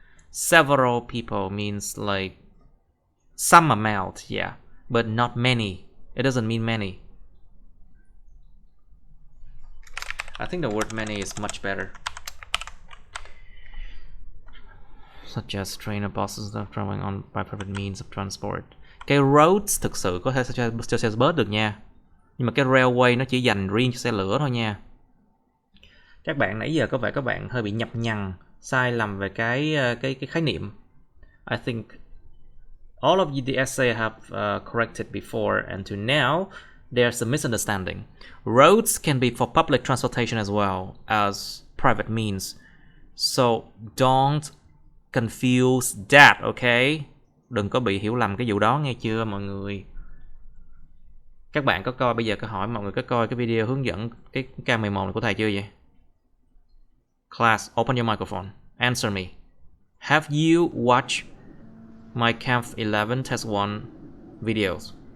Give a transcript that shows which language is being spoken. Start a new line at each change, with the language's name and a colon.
English: Several people means like some amount, yeah, but not many. It doesn't mean many. I think the word many is much better. Such as train or buses that are traveling on by private means of transport.
Vietnamese: Cái roads thực sự có thể cho xe bus được nha. Nhưng mà cái railway nó chỉ dành riêng cho xe lửa thôi nha. Các bạn nãy giờ có vẻ các bạn hơi bị nhập nhằng, sai lầm về cái khái niệm.
English: I think all of you the essay have corrected before and to now there's a misunderstanding. Roads can be for public transportation as well as private means. So don't confuse that, okay?
Vietnamese: Đừng có bị hiểu lầm cái vụ đó nghe chưa mọi người. Các bạn có coi, bây giờ có hỏi mọi người có coi cái video hướng dẫn cái K11 này của thầy chưa vậy?
English: Class, open your microphone. Answer me. Have you watched my Camp 11 Test 1 videos?